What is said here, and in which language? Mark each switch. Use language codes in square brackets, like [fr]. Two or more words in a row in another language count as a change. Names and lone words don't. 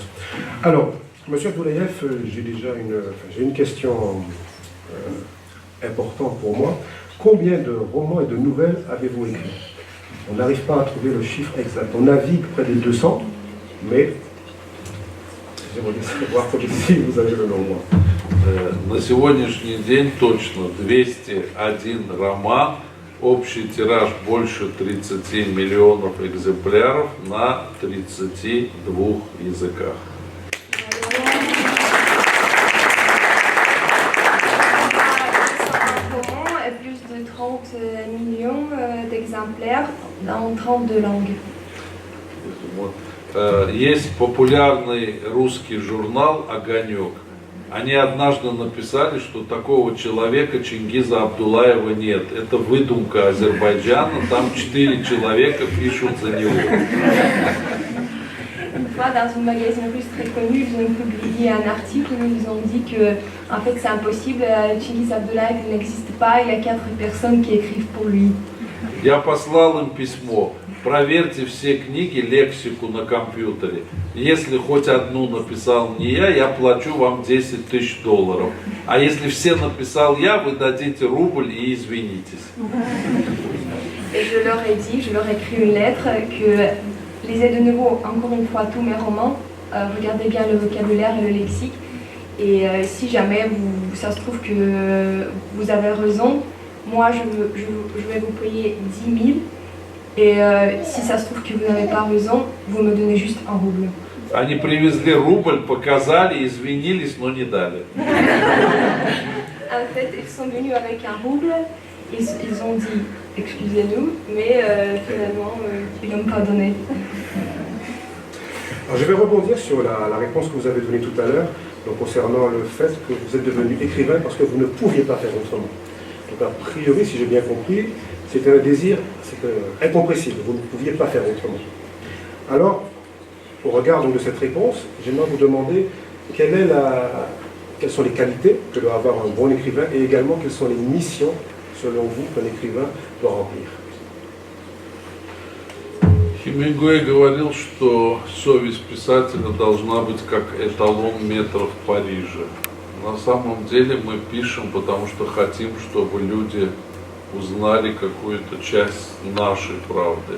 [fr] Alors, Monsieur Abdoulayev, j'ai une question importante pour moi. Combien de romans et de nouvelles avez-vous écrit? On n'arrive pas à trouver le chiffre exact. On navigue près des 200, mais j'aimerais savoir si vous avez le nombre. [ru] На сегодняшний день точно 201 роман, общий тираж больше 30 миллионов экземпляров на 32 языках. [fr] Plus de 30 millions d'exemplaires dans 32 langues. [ru] Есть популярный русский журнал «Огонек». Они однажды написали, что такого человека Чингиза Абдулаева нет. Это выдумка Азербайджана, там 4 человека пишут за него. [fr] Une fois, dans une magazine russe très connue, ils ont publié un article où ils ont dit que en fait, c'est impossible, Chingiz Abdullayev n'existe pas, il y a 4 personnes qui écrivent pour lui. [ru] Я послал им письмо. Проверьте все книги, лексику на компьютере. Если хоть одну написал не я плачу вам $10 000. А если все написал я, вы дадите рубль и извинитесь. [fr] Et je leur ai dit, je leur ai écrit une lettre que lisez de nouveau, encore une fois, tous mes romans, regardez bien le vocabulaire et le lexique. Et si jamais ça se trouve que vous avez raison, moi je vais vous payer 10 000. Et si ça se trouve que vous n'avez pas raison, vous me donnez juste un rouble. [ru] Они привезли рубль, показали, извинились, но не дали. [fr] En fait, ils sont venus avec un rouble, ils ont dit excusez-nous, mais finalement, ils n'ont pas donné. Alors, je vais rebondir sur la réponse que vous avez donnée tout à l'heure, concernant le fait que vous êtes devenu écrivain parce que vous ne pouviez pas faire autrement. Donc a priori, si j'ai bien compris, c'était un désir incompressible, vous ne pouviez pas faire autrement. Alors, au regard donc de cette réponse, j'aimerais vous demander quelles sont les qualités que doit avoir un bon écrivain et également quelles sont les missions, selon vous, qu'un écrivain doit remplir. [ru] Хемингуэй говорил, что совесть писателя должна быть как эталон метра в Париже. На самом деле мы пишем, потому что хотим, чтобы люди узнали какую-то часть нашей правды.